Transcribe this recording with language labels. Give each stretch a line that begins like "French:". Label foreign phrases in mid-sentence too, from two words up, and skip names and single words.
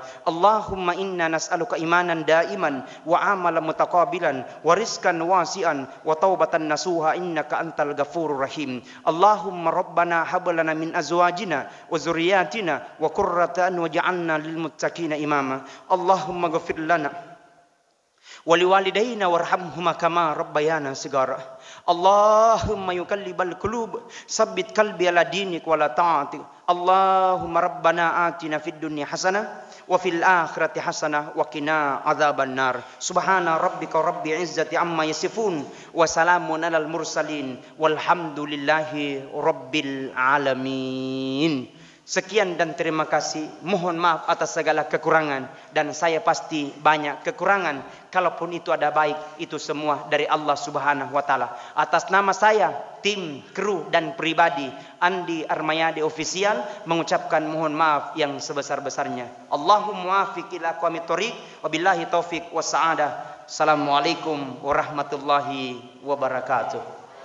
Arabic: اللهم إنا نسألك إيمانا دائما وعملا متقبلا ورزقا واسعا وتوبة نصوحا إنك أنت الغفور الرحيم. اللهم ربنا هب لنا من أزواجنا وذرياتنا وقرة أعين واجعلنا للمتقين إماما. اللهم اغفر لنا ولوالدينا وارحمهما كما ربيانا صغارا. اللهم يقلب القلوب ثبت قلبي على دينك ولا طاعتك. اللهم ربنا آتنا في الدنيا حسنة وفي الآخرة حسنة وقنا عذاب النار. سبحان ربك رب العزة عما يصفون وسلام على المرسلين والحمد لله رب العالمين.
Indonesian: Sekian dan terima kasih. Mohon maaf atas segala kekurangan, dan saya pasti banyak kekurangan. Kalaupun itu ada baik, itu semua dari
Arabic: الله سبحانه وتعالى.
Indonesian: Atas nama saya, tim, kru dan pribadi Andi Armayadi Official mengucapkan mohon maaf yang sebesar-besarnya.
Arabic: اللهم وفق إلى أقوم الطريق وبالله التوفيق والسعادة. السلام عليكم ورحمة الله وبركاته.